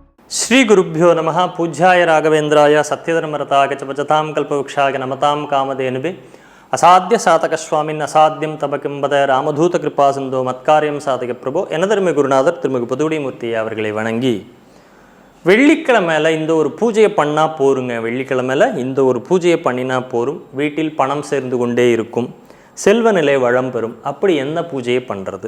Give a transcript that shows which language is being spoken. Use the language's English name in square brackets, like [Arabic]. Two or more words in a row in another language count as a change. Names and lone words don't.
[Sanskrit] श्रीगुरुभ्यो नमः। पूज्याय राघवेन्द्राय सत्यधर्मरताय च भजतां कल्पवृक्षाय नमतां कामधेनुवे असाध्य साधकस्वामिन् असाध्यं तब किंबद रामदूत कृपा सिन्धो मत्कार्यम् साधक प्रभो. [Tamil] எனதருமை குருநாதர் திருமிகு புதுவுடைமூர்த்தி அவர்களை வணங்கி, வெள்ளிக்கிழமையில் இந்த ஒரு பூஜையை பண்ணால் போருங்க. வெள்ளிக்கிழமையில் இந்த ஒரு பூஜையை பண்ணினா போரும், வீட்டில் பணம் சேர்ந்து கொண்டே இருக்கும், செல்வநிலை வளம் பெறும். அப்படி என்ன பூஜையை பண்ணுறது?